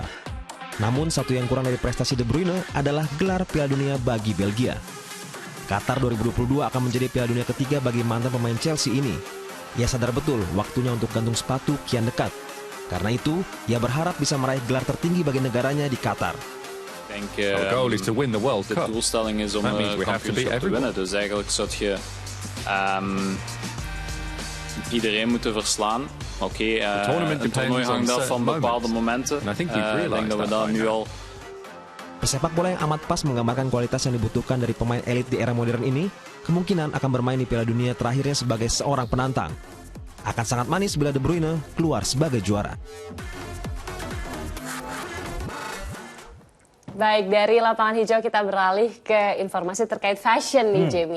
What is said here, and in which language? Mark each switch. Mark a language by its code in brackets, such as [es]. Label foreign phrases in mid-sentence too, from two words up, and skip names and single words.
[id] Namun satu yang kurang dari prestasi De Bruyne adalah gelar Piala Dunia bagi Belgia. Qatar 2022 akan menjadi Piala Dunia ketiga bagi mantan pemain Chelsea ini. Ia sadar betul waktunya untuk gantung sepatu kian dekat. Karena itu, ia berharap bisa meraih gelar tertinggi bagi negaranya di Qatar. [en] Our goal is to win the World Cup. That means we have to beat everyone. [nl] Dus eigenlijk zou je iedereen moeten verslaan. Oké, het toernooi hangt af van bepaalde momenten. Ik denk dat we dat nu al. [id] Pesepak bola yang amat pas menggambarkan kualitas yang dibutuhkan dari pemain elit di era modern ini, kemungkinan akan bermain di Piala Dunia terakhirnya sebagai seorang penantang. Akan sangat manis bila De Bruyne keluar sebagai juara. Baik, dari lapangan hijau kita beralih ke informasi terkait fashion nih, Jamie.